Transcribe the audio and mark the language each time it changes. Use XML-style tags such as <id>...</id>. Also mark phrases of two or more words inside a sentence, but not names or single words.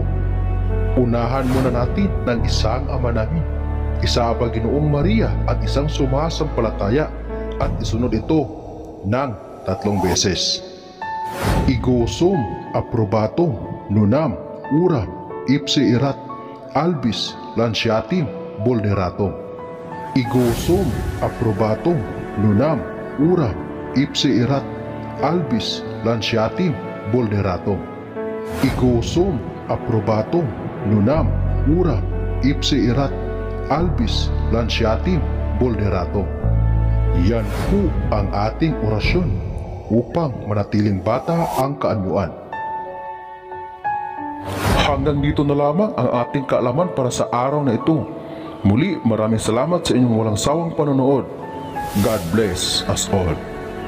<tl>Unahan muna natin ng isang Ama namin, isa ang Panginoong Maria at isang sumasampalataya at isunod ito ng 3 beses.</tl> <la>Igosum aprobatum nunam ura ipse erat albis lanciatim vulneratum. Igosum aprobatum nunam ura ipse erat albis lanciatim vulneratum. Igosum aprobatum nunam ura ipse erat albis lanciatim vulneratum.</la> <tl>Yan po ang ating orasyon upang manatiling bata ang kaanyuan. Hanggang dito na lamang ang ating kaalaman para sa araw na ito. Muli, maraming salamat sa inyong walang sawang panonood.</tl> <en>God bless us all.</en>